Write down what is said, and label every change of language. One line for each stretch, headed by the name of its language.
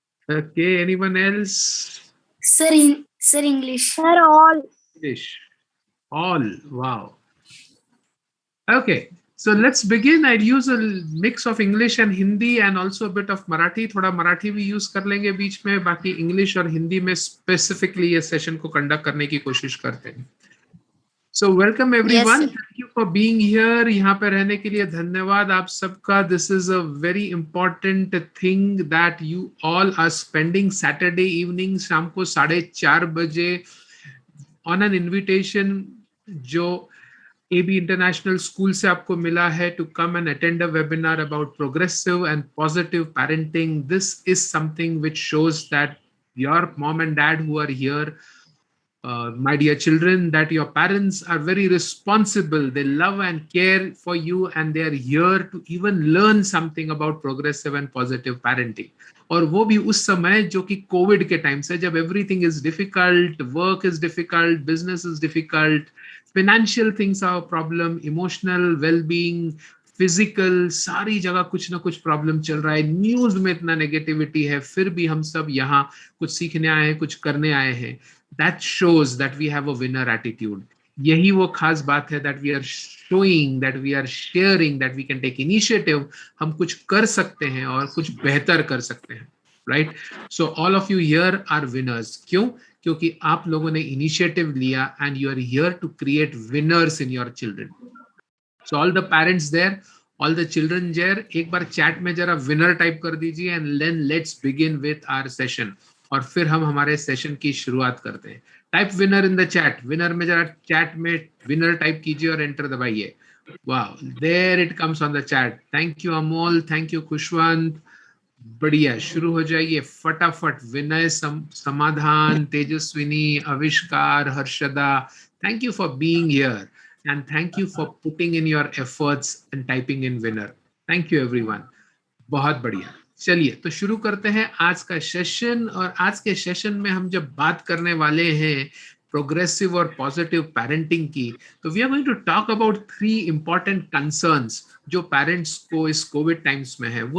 English: Okay. Anyone else? Sir, English. Sir, all. English. All. Wow. Okay. So let's begin. I'll use a mix of English and Hindi and also a bit of Marathi.
Hindi: थोड़ा मराठी भी use कर लेंगे बीच में. बाकी English और हिंदी में specifically ये session को conduct करने की कोशिश करते हैं.
English: So welcome everyone. Yes, Thank you for being here.
Hindi: यहाँ पे रहने के लिए धन्यवाद आप सबका.
English: This is a very important thing that you all are spending Saturday evening
Hindi: शाम को 4:30 बजे
English: on an invitation
Hindi: जो AB International School से आपको मिला है
English: to come and attend a webinar about progressive and positive parenting. This is something which shows that your mom and dad who are here, my dear children, that your parents are very responsible. They love and care for you and they are here to even learn something about progressive and positive parenting.
Hindi: और वो भी उस समय जो कि Covid के time से, जब
English: everything is difficult, work is difficult, business is difficult, financial things are a problem, emotional well-being, physical,
Hindi: सारी जगह कुछ ना कुछ प्रॉब्लम चल रहा है, न्यूज में इतना नेगेटिविटी है, फिर भी हम सब यहाँ कुछ सीखने आए हैं, कुछ करने आए हैं.
English: That shows that we have a winner attitude.
Hindi: यही वो खास बात है,
English: that we are showing, that we are sharing, that we can take initiative.
Hindi: हम कुछ कर सकते हैं और कुछ बेहतर कर सकते हैं, right?
English: So all of you here are winners.
Hindi: क्यों? क्योंकि आप लोगों ने initiative लिया
English: and you are here to create winners in your children. So all the parents there, all the children there,
Hindi: एक बार chat में जरा winner type कर दीजिए
English: and then let's begin with our session.
Hindi: और फिर हम हमारे सेशन की शुरुआत करते हैं.
English: Type winner in the chat.
Hindi: Winner में जरा चैट में विनर टाइप कीजिए और एंटर दबाइए.
English: Wow, there it comes on the chat. Thank you Amol, thank you Khushwant.
Hindi: बढ़िया, शुरू हो जाइए फटाफट.
English: Vinay, Samadhan, Tejaswini, Avishkar, Harshada, thank you for being here and thank you for putting in your efforts and typing in winner. Thank you everyone.
Hindi: बहुत बढ़िया. चलिए तो शुरू करते हैं आज का सेशन. और आज के सेशन में हम जब बात करने वाले हैं प्रोग्रेसिव और पॉजिटिव पेरेंटिंग की, तो
English: we are going to talk about 3 important concerns
Hindi: जो पेरेंट्स को इस कोविड टाइम्स में है.